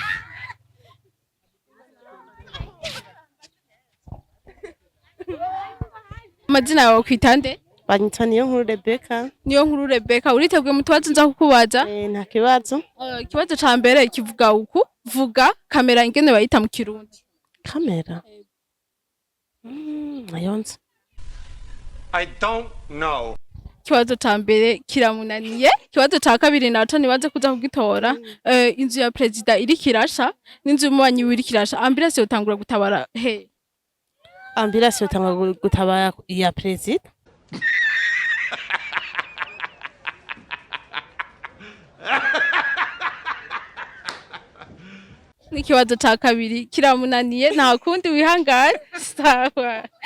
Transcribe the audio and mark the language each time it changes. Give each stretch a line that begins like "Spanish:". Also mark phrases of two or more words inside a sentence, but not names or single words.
Rundi: Amazina yawe kwitande? Banyita niyo nkuru Rebecca. Niyo nkuru Rebecca uriteguye mu tubazo nza kukubaza? Nta kibazo. Ikibazo ca mbere kivuga uku vuga kamera ingene bayita mu kirundi? Kamera. Ayonze.
English: I don't know.
Rundi: Kibazo ca mbere kiramunaniye kibazo ca kabiri naco nibaze kuza kugitora inzu ya president iri kirasha n'inzu y'umubanyi w'iri kirasha ambulance yotangura gutabara he? Ambulance yotangura gutabara ya president. N'ikibazo ca kabiri kiramunaniye nta kundi wihangane sawa.